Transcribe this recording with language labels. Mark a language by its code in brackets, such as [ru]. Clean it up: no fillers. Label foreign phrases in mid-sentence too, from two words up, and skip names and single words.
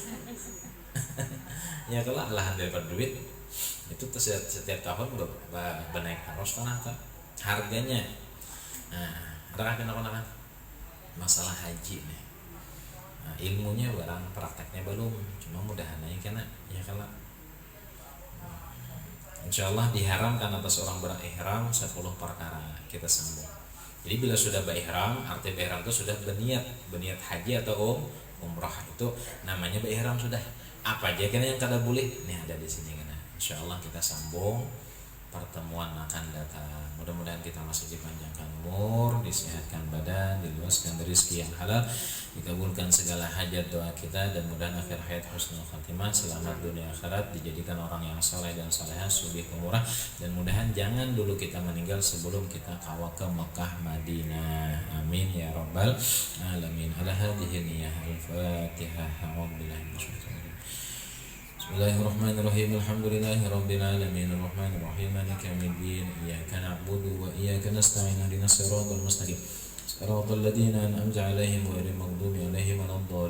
[id] Ya kalau Allah dapat duit itu setiap tahun bernaik terus harganya. Nah, ada kan masalah haji nih. Nah, ilmunya barang prakteknya belum, cuma mudahan aja kena ya kalau insyaallah diharamkan atas orang berihram 10 perkara kita sambung. Jadi bila sudah berihram, arti berihram itu sudah berniat haji atau umrah, itu namanya berihram sudah. [bjn] Apa aja kena yang kada boleh? Nih ada di sini kena. [id] Insyaallah kita sambung pertemuan akan datang. Mudah-mudahan kita masih dipanjangkan umur, disehatkan badan, diluaskan rezeki yang halal, dikabulkan segala hajat doa kita, dan mudah akhir hayat [ar] حسن الخاتمة, [id] selamat dunia akhirat, dijadikan orang yang saleh dan salehah, sugih murah, dan mudahan jangan dulu kita meninggal sebelum kita kawal ke Mekah Madinah. [ar] آمين يا رب العالمين. على هذه النية الفاتحة. أعوذ بالله من الشيطان الرجيم. بسم الله الرحمن الرحيم. الحمد لله رب العالمين. الرحمن الرحيم. مالك يوم الدين. إياك نعبد وإياك نستعين. اهدنا الصراط المستقيم. صراط الذين أنعمت عليهم غير المغضوب عليهم ولا الضالين.